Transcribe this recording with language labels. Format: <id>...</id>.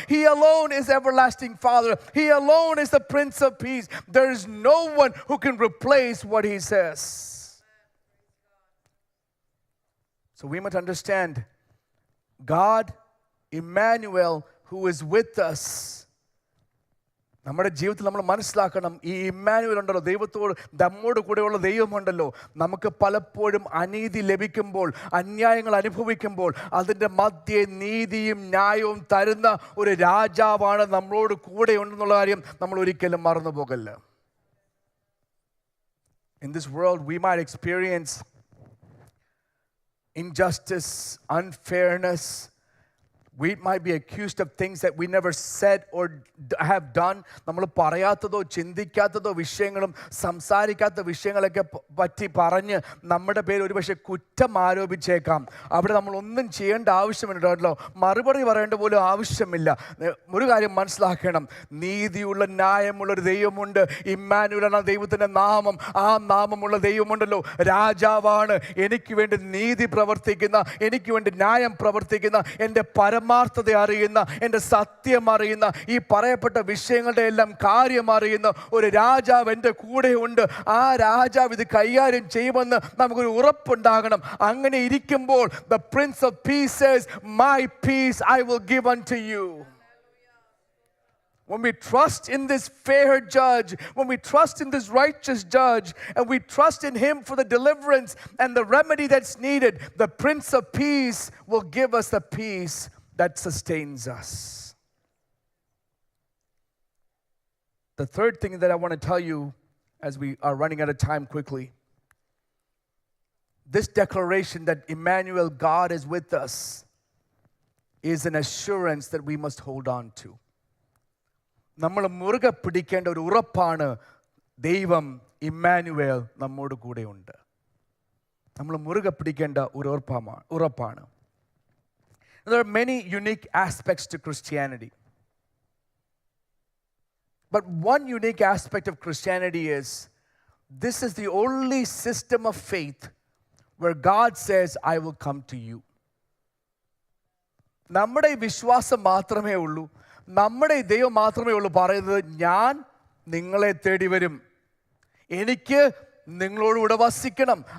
<en>He alone is everlasting Father. He alone is the Prince of Peace. There is no one who can replace what he says. So we must understand God, Emmanuel, who is with us.</en> <ml>നമ്മുടെ ജീവിതത്തിൽ നമ്മൾ മനസ്സിലാക്കണം, ഈ Emmanuel ഉണ്ടല്ലോ, ദൈവത്തോട് നമ്മോട് കൂടെയുള്ള ദൈവമുണ്ടല്ലോ. നമുക്ക് പലപ്പോഴും അനീതി ലഭിക്കുമ്പോൾ, അന്യായങ്ങൾ അനുഭവിക്കുമ്പോൾ, അതിൻ്റെ മധ്യേ നീതിയും ന്യായവും തരുന്ന ഒരു രാജാവാണ് നമ്മളോട് കൂടെ ഉണ്ടെന്നുള്ള കാര്യം നമ്മൾ ഒരിക്കലും മറന്നു പോകല്ല.</ml> <en>In this world we might experience injustice, unfairness. We might be accused of things that we never said or have done.</en> <ml>നമ്മൾ പറയാത്തതോ ചിന്തിക്കാത്തതോ വിഷയങ്ങളും സംസാരിക്കാത്ത വിഷയങ്ങളൊക്കെ പറ്റി പറഞ്ഞ് നമ്മുടെ പേര് ഒരുപക്ഷെ കുറ്റം ആരോപിച്ചേക്കാം. അവിടെ നമ്മൾ ഒന്നും ചെയ്യേണ്ട ആവശ്യമില്ലല്ലോ, മറുപടി പറയേണ്ട പോലും ആവശ്യമില്ല. ഒരു കാര്യം മനസ്സിലാക്കണം, നീതിയുള്ള ന്യായമുള്ളൊരു ദൈവമുണ്ട്. ഇമ്മാനുവൽ എന്ന ദൈവത്തിൻ്റെ നാമം, ആ നാമമുള്ള ദൈവമുണ്ടല്ലോ, രാജാവാണ്. എനിക്ക് വേണ്ടി നീതി പ്രവർത്തിക്കുന്ന, എനിക്ക് വേണ്ടി ന്യായം പ്രവർത്തിക്കുന്ന, എൻ്റെ പരമാർത്ഥത അറിയുന്ന, എൻ്റെ സത്യം അറിയുന്ന, ഈ പറയപ്പെട്ട വിഷയങ്ങളുടെ എല്ലാം കാര്യം അറിയുന്ന ഒരു രാജാവ് എൻ്റെ കൂടെ ഉണ്ട്. ആ രാജാവ് ഇത് കൈകാര്യം ചെയ്യുമെന്ന് നമുക്കൊരു ഉറപ്പുണ്ടാകണം. അങ്ങനെ ഇരിക്കുമ്പോൾ</ml> <en>the Prince of Peace says, my peace I will give unto you. when we trust in this fair judge, when we trust in this righteous judge, and we trust in him for the deliverance and the remedy that's needed, the Prince of Peace will give us the peace that sustains us. The third thing that I want to tell you, as we are running out of time quickly, this declaration that Emmanuel, God is with us, is an assurance that we must hold on to.</en> <ml>നമ്മൾ മുറുകെ പിടിക്കേണ്ട ഒരു ഉറപ്പാണ്, ദൈവം Emmanuel നമ്മോട് കൂടെയുണ്ട്. നമ്മൾ മുറുകെ പിടിക്കേണ്ട ഒരു ഉറപ്പാണ്.</ml> <en>There are many unique aspects to Christianity. But one unique aspect of Christianity is, this is the only system of faith where God says, I will come to you.</en> <ml>നമ്മുടെ വിശ്വാസം മാത്രമേ ഉള്ളൂ, നമ്മുടെ ദൈവം മാത്രമേ ഉള്ളൂ പറയുന്നത്, ഞാൻ നിങ്ങളെ തേടി വരും, എനിക്ക് നിങ്ങളോടുകൂടെ വസിക്കണം.</ml>